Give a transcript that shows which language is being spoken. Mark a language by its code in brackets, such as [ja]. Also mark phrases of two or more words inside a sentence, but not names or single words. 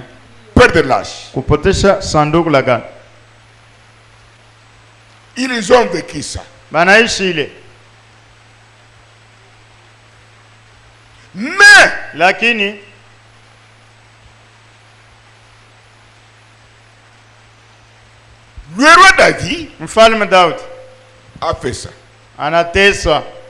[fr] Perdre l'arche. [sw] Kupotesha sanduku la agano. [fr] Ils ont vécu ça. [sw] Banaishi ile. [fr] Mais [sw] Lakini [fr] le roi David [sw] mfalme Daudi [fr] a fait ça. [sw] anateswa.